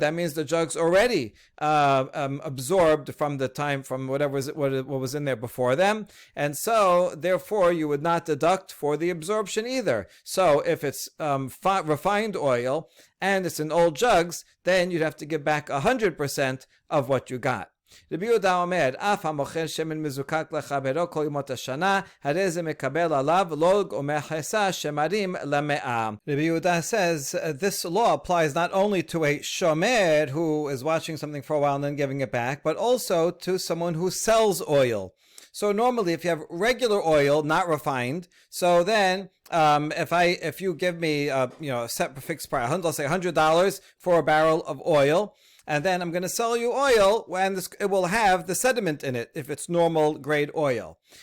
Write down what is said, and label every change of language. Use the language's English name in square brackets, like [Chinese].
[English] That means the jugs already absorbed from what was in there before them, and so therefore you would not deduct for the absorption either. So if it's refined oil and it's in old jugs, then you'd have to give back 100% of what you got. [Hebrew] Rabbi Yehuda Omer, אף המוכר שמן מזוקק לחברו כל ימות השנה, הרי זה מקבל עליו לוג ומכסה שמרים למאה. [English] Rabbi Yehuda says this law applies not only to a shomer who is watching something for a while and then giving it back, but also to someone who sells oil. So normally, if you have regular oil, not refined, so then if you give me a set fixed price, let's say $100 for a barrel of oil, and then I'm going to sell you oil, and it will have the sediment in it if it's normal grade oil.